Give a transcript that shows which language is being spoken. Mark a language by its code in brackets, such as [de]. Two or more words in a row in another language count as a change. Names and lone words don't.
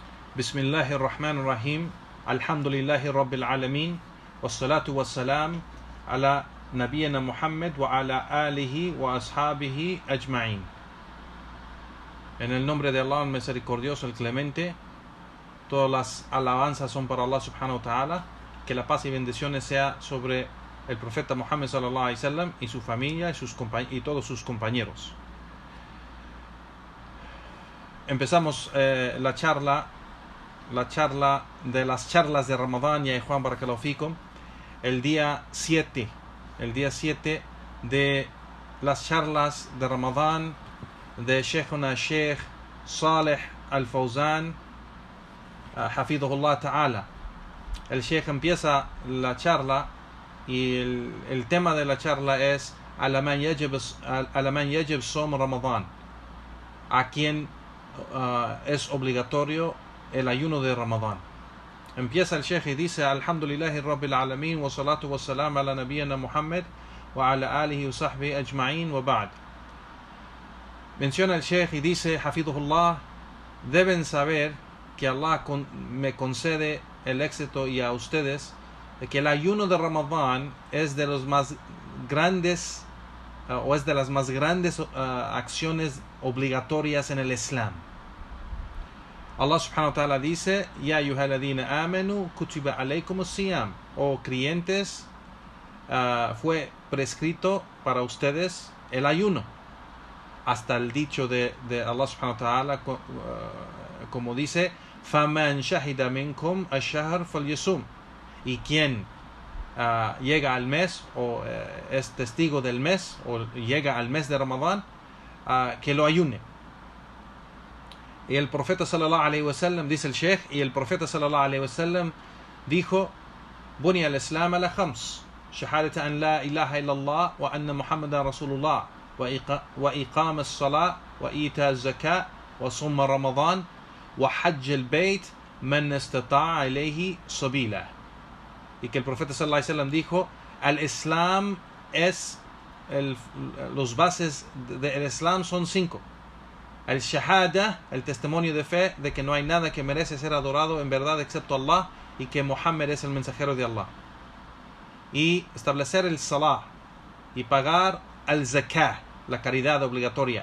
[ar] بسم الله الرحمن الرحيم. الحمد لله رب العالمين. والصلاة والسلام على نبينا محمد وعلى آله وأصحابه أجمعين. [es] En el nombre de Allah, el misericordioso, el clemente, todas las alabanzas son para Allah [ar] سبحانه وتعالى. [es] Que la paz y bendiciones sea sobre el profeta Muhammad [ar] صلى الله عليه وسلم [es] y su familia y todos sus compañeros. Empezamos la charla de las charlas de Ramadán, ya Juan [ar] بارك الله فيكم, [es] el día 7 de las charlas de Ramadán de Sheikh Saleh Al-Fawzan [ar] حفظه الله تعالى. [es] El Sheikh empieza la charla y el tema de la charla es [ar] على من يجب صوم رمضان, [es] a quien es obligatorio el ayuno de Ramadán. Empieza el Sheikh y dice: [ar] الحمد لله رب العالمين، والصلاة والسلام على نبينا محمد وعلى آله وصحبه أجمعين، وبعد. [es] Menciona el Sheikh y dice, hafidhullah, deben saber que Allah me concede el éxito y a ustedes, de que el ayuno de Ramadán es de los más grandes o es de las más grandes acciones obligatorias en el Islam. [ar] الله سبحانه وتعالى dice: يا أيها الذين آمنوا كتب عليكم الصيام. [es] Oh creyentes, fue prescrito para ustedes el ayuno. Hasta el dicho de Allah [ar] سبحانه وتعالى, [es] como dice: [ar] فمن شهد منكم الشهر فليصمه. [es] Y quien llega al mes o es testigo del mes o llega al mes de Ramadán, que lo ayune. Y el profeta [ar] صلى الله عليه وسلم, [es] dice el Sheikh, y el profeta [ar] صلى الله عليه وسلم dijo: بني الإسلام على خمس، شهادة أن لا إله إلا الله وأن محمدا رسول الله، وإقام الصلاة، وإيتاء الزكاة، وصوم رمضان، وحج البيت من استطاع إليه سبيلا. [es] Y que el profeta [ar] صلى الله عليه وسلم [es] dijo: al Islam es los bases del Islam son 5. El shahada, el testimonio de fe de que no hay nada que merece ser adorado en verdad excepto Allah y que Muhammad es el mensajero de Allah. Y establecer el salah y pagar al zakah, la caridad obligatoria.